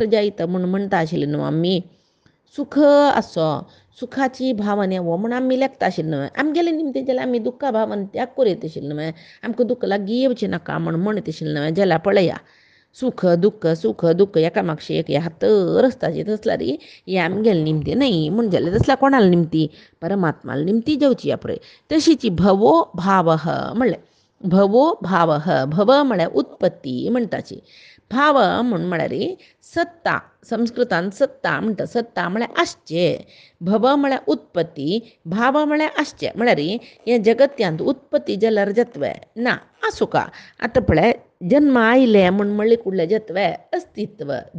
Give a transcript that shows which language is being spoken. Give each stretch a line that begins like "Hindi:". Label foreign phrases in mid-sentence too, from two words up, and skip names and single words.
Konkani: जायत म्हणटा आशिल्लें न्हू आमी सुख आसो सुखाची भावना हो म्हण आमी लेखता आशिल्लें न्हय आमगेलें निमतें जाल्यार आमी दुख्खा भावना त्याग करीत आशिल्लें न्हय आमकां दुख्ख लागीं येवचें नाका म्हण म्हणत आशिल्लें न्हय जाल्यार पळया सुख दुख्ख एकामेकाशी एक हातर आसताची तसल्यार हें आमगेलें निमती न्हय म्हण जाल्यार तसल्यार कोणाला निमती परमात्माला निमती जेवची पळय तशीची भवो भावः म्हणलें भवो भावः भव म्हळ्यार उत्पत्ती म्हणटाची भाव म्हळ्यार सत्ता संस्कृतांत सत्ता म्हणटा सत्ता म्हळ्यार आसचें भव म्हळ्यार उत्पत्ती भाव म्हळ्यार आसचें म्हळ्यार हें जगत्यांत उत्पत्ती जाल्यार जत्वय ना आसूं आतां पळय जन्म आयलें म्हणलें कुडलें जत्वय अस्तित्व